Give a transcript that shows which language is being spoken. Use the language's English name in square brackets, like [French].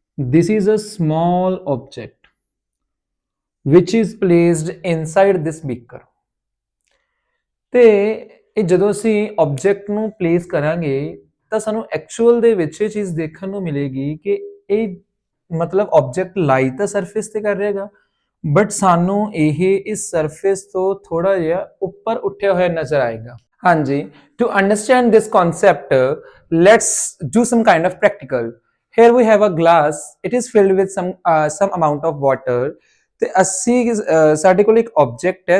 [English] This is a small object which is placed inside this beaker. [Punjabi] ਤੇ ਇਹ ਜਦੋਂ ਅਸੀਂ ਆਬਜੈਕਟ ਨੂੰ ਪਲੇਸ ਕਰਾਂਗੇ ਤਾਂ ਸਾਨੂੰ ਐਕਚੁਅਲ ਦੇ ਵਿੱਚ ਇਹ ਚੀਜ਼ ਦੇਖਣ ਨੂੰ ਮਿਲੇਗੀ ਕਿ ਇਹ ਮਤਲਬ ਆਬਜੈਕਟ ਲਾਈ ਤਾਂ ਸਰਫੇਸ ਤੇ ਕਰ ਰਿਹਾਗਾ ਬਟ ਸਾਨੂੰ ਇਹ ਇਸ ਸਰਫੇਸ ਤੋਂ ਥੋੜਾ ਜਿਹਾ ਉੱਪਰ ਉੱਠਿਆ ਹੋਇਆ ਨਜ਼ਰ ਆਏਗਾ। ਹਾਂਜੀ, [English] to understand this concept let's do some kind of practical. Here we have a glass, it is filled with some amount of water [Punjabi] ਤੇ ਅਸੀਂ ਸਾਡੇ ਕੋਲ ਇੱਕ ਆਬਜੈਕਟ ਹੈ।